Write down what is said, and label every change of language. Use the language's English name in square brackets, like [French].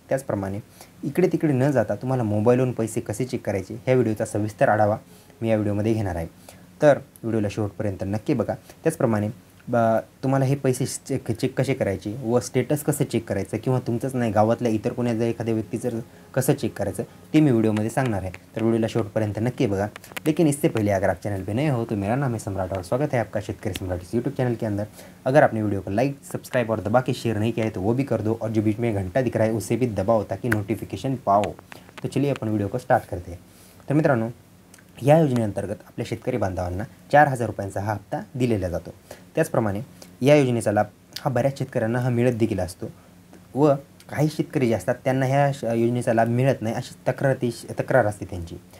[Marathi] त्याचप्रमाणे इकडे तिकडे न जाता तुम्हाला मोबाईलवरून पैसे कसे चेक करायचे ह्या व्हिडिओचा सविस्तर आढावा मी या व्हिडिओमध्ये घेणार आहे। तर व्हिडिओला शेवटपर्यंत नक्की बघा। त्याचप्रमाणे तुम्हाला हे पैसे चेक कसे करायचे व स्टेटस कसं चेक करायचं किंवा तुमचंच नाही गावातल्या इतर कोणा जर एखाद्या व्यक्तीचं कसं चेक करायचं ते मी [Hindi] वीडियो में [Marathi] सांगणार है। तो वीडियो शेवटपर्यंत नक्की बघा। [Hindi] लेकिन इससे पहले अगर आप चैनल पे नए हो तो मेरा नाम है सम्राट और स्वागत है आपका शेतकरी सम्राट इस यूट्यूब चैनल के अंदर। अगर आपने वीडियो को लाइक सब्सक्राइब और दबा के शेयर नहीं किया है तो वो भी कर दो और जो बीच में घंटा दिख रहा है उसे भी दबाओ ताकि नोटिफिकेशन पाओ। तो चलिए अपन वीडियो को स्टार्ट करते हैं। [Marathi] तर मित्रांनो या योजनेअंतर्गत आपल्या शेतकरी बांधवांना 4,000 रुपयांचा हा हप्ता दिलेला जातो। त्याचप्रमाणे या योजनेचा लाभ हा बऱ्याच शेतकऱ्यांना मिळत देखील असतो व काही शेतकरी जे असतात त्यांना ह्या योजनेचा लाभ मिळत नाही अशी तक्रार असते त्यांची।